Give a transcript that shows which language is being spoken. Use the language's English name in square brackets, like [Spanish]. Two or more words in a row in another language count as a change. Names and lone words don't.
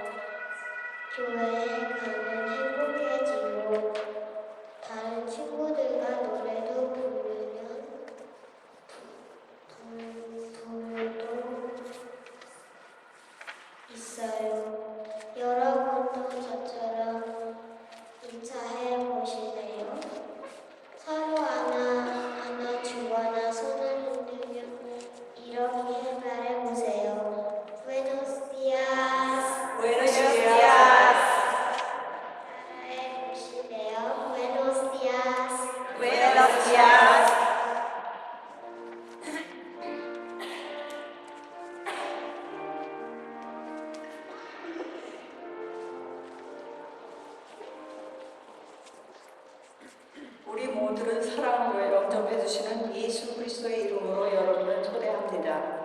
[Korean] 교회에 가면 행복해지고 다른 친구들과 노래도 부르면 부도 있어요. 여러분도 저처럼 인사해 보실래요? 서로 안아주거나 손을 흔들며 이렇게 말해보세요. [Spanish] Buenos días. Buenos días. [Korean] 따라해 보실래요? [Spanish] Buenos días. Buenos días. [Korean] 우리 모두를 사랑으로 영접해 주시는 예수 그리스도의 이름으로 여러분을 초대합니다.